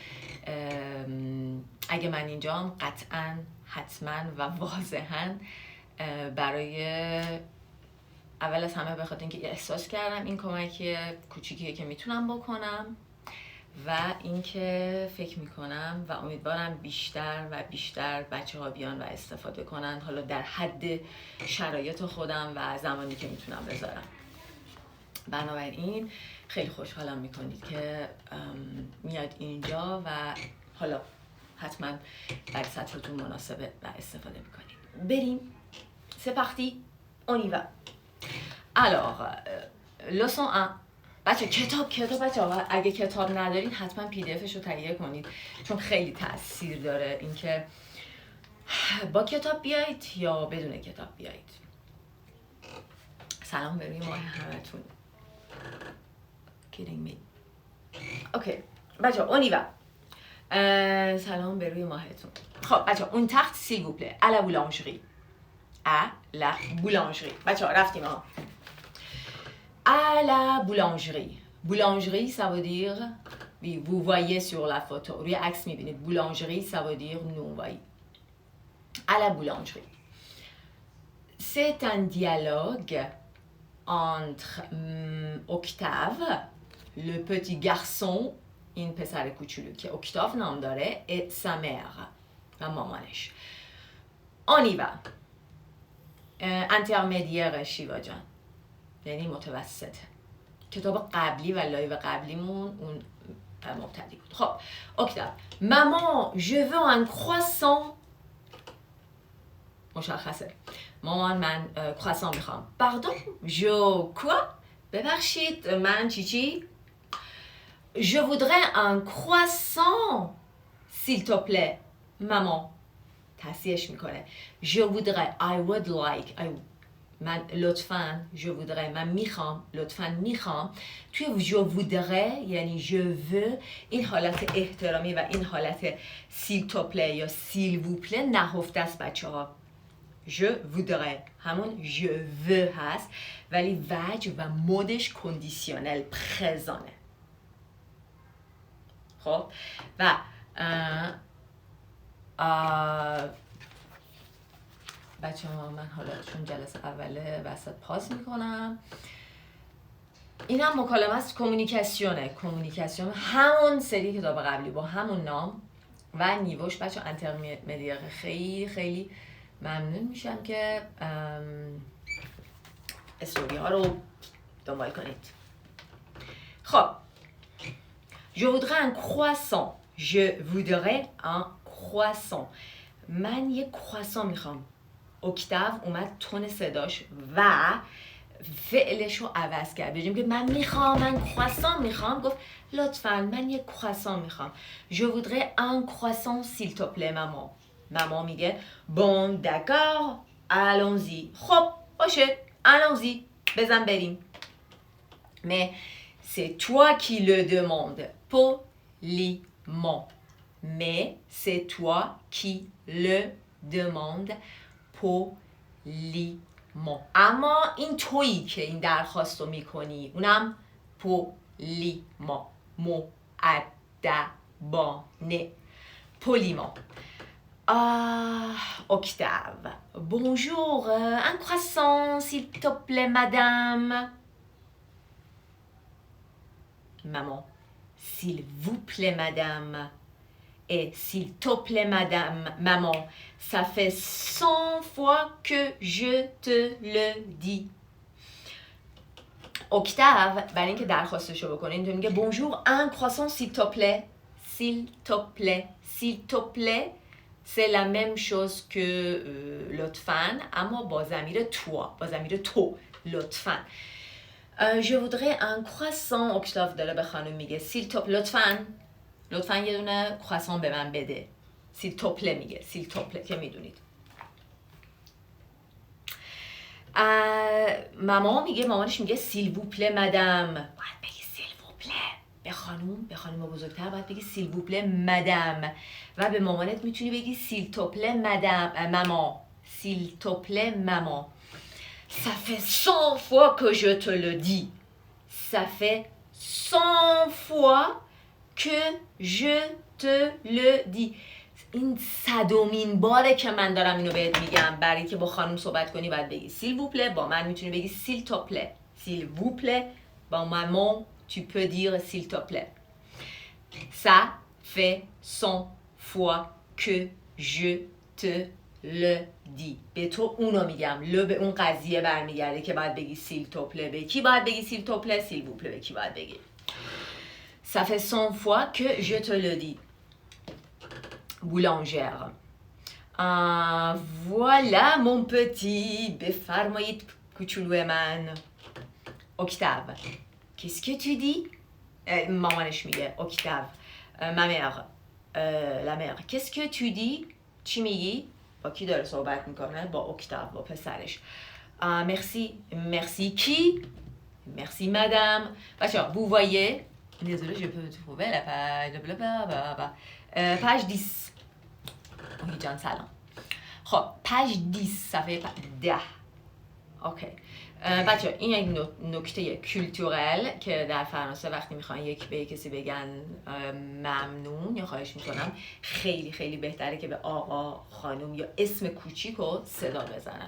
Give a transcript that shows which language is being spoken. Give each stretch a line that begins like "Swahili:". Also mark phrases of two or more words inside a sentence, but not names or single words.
Persian: اگه من اینجام قطعا حتما و واضحا برای اول از همه بخاطر اینکه احساس کردم این کمکی کوچیکیه که میتونم بکنم و اینکه فکر میکنم و امیدوارم بیشتر و بیشتر بچه ها بیان و استفاده کنن، حالا در حد شرایط خودم و زمانی که میتونم بذارم. بنابراین خیلی خوشحالم میکنید که میاد اینجا و حالا حتما در سطحتون مناسبه و استفاده میکنید. بریم.
French: C'est parti, on y va. Alors, leçon 1.
Persian: بچه کتاب بچه ها اگه کتاب ندارید حتما پی دی افش رو تهیه کنید، چون خیلی تاثیر داره اینکه با کتاب بیایید یا بدون کتاب بیایید. سلام به روی ماه همتون.
English: kidding me.
Persian: اوکی بچه ها
French: on y va.
Persian: سلام به روی ماهتون. خب بچه ها اون تخت
French: s'il vous plaît à la boulangerie. à la boulangerie.
Persian: بچه ها رفتیم ها.
French: À la boulangerie. Boulangerie, ça veut dire, oui, vous voyez sur la photo,
Persian: روی عکس میبینید.
French: Boulangerie, ça veut dire nous voyons. À la boulangerie. C'est un dialogue entre Octave, le petit garçon,
Persian: این پسر کوچولو که اکتاف نام داره،
French: et sa mère
Persian: و مامانش.
French: On y va. intermédiaire
Persian: شیوا جان، یعنی متوسطه. کتاب قبلی و لایو قبلیمون اون مبتدی بود. خب اکتاف. مامان
French: je veux un croissant.
Persian: مشخصه. مامان من croissant میخوام.
French: pardon je quoi؟
Persian: ببخشید من چی؟
French: je voudrais un croissant s'il te plaît.
Persian: مامان تصحیحش میکنه.
French: je voudrais
English: I would like
Persian: من لطفاً
French: je voudrais
Persian: من میخوام، لطفاً میخوام. توی
French: je voudrais
Persian: یعنی
French: je veux
Persian: این حالت احترامی و این حالت
French: s'il te plaît
Persian: یا
French: s'il vous plaît
Persian: نهفته است بچه ها.
French: je voudrais
Persian: همون
French: je veux
Persian: هست ولی وجه و مودش
French: conditionnel présent.
Persian: خب و بچه ها من حالا چون جلسه اوله وسط پاس میکنم. این هم مکالمه است، کومونیکاسیون همون سری کتاب قبلی با همون نام و نیوش. بچه انترمدیره. خیلی خیلی ممنون میشم که استوری ها رو دنبال کنید.
French: خب Je voudrais un croissant. Je voudrais un croissant.
Persian: من یک croissant میخوام. اکتاو اومد تون صداش و فعلش رو عوض کرد. بجیم که من croissant میخوام، گفت لطفاً من یک croissant میخوام.
French: Je voudrais un croissant s'il te plaît maman.
Persian: مامان میگه
French: bon d'accord allons-y.
Persian: خب باشه allons-y بزن بریم.
French: Mais c'est toi qui le demandes poliment. Mais c'est toi qui le demandes poliment.
Persian: اما این تویی که این درخواست رو میکنی، اونم poliment. مؤدبانه. poliment. Octave.
French: Bonjour, un croissant s'il te plaît madame. Maman, s'il vous plaît madame. Et s'il te plaît madame, maman, ça fait 100 fois que je te le dis.
Persian: اکتاو برای اینکه درخواستشو بکنین تو میگه
French: bonjour un croissant s'il te plaît. S'il te plaît. S'il te plaît c'est la même chose que
Persian: لطفاً اما با ضمیر تو لطفاً.
French: Je voudrais un croissant.
Persian: اکتاو داره به خانم میگه
French: s'il te plaît
Persian: لطفاً یه دونه croissant به من بده.
French: s'il te plaît میگه s'il te plaît
Persian: که میدونید. مامانش میگه
French: s'il vous plaît madame.
Persian: باید بگی
French: s'il vous plaît.
Persian: به خانم بزرگتر باید بگی
French: s'il vous plaît madame.
Persian: و به مامانت میتونی بگی
French: s'il te plaît madame maman. s'il te plaît maman. Ça fait 100 fois que je te le dis. Ça fait 100 fois que je te le dis.
Persian: این 100مین باره که من دارم اینو بهت میگم. برای که با خانم صحبت کنی باید بگی
French: s'il vous plaît.
Persian: با من میتونی بگی
French: s'il te plaît. s'il vous plaît. با maman tu peux dire s'il te plaît. Ça fait 100 fois que je te le dis.
Persian: به تو اونو میگم. لو به اون قضیه برمیگرده که باید بگی s'il te plaît. به کی باید بگی
French: s'il te plaît؟ s'il vous plaît
Persian: به کی باید بگی؟
French: Ça fait 100 fois que je te le dis. Boulangère. Voilà mon petit.
Persian: بفرمایید کوچولو من. اکتاو.
French: Qu'est-ce que tu dis؟
Persian: مامانش میگه اکتاو.
French: ma mère. la mère. Qu'est-ce que tu dis؟
Persian: چی میگی؟ با کی داره صحبت میکنه؟ با اکتاو، با پسرش.
French: merci qui؟ merci madame. بچه‌ها vous voyez. Désolée, je peux trouver la page. Page 10. Oui,
Persian: جان سلام. خب page 10 صفحه 10. اوکی. بچه این یک نکته کلتورل که در فرانسه وقتی میخوان یک به کسی بگن ممنون یا خواهش میکنم، خیلی خیلی بهتره که به آقا، خانم یا اسم کوچیکو صدا بزنن.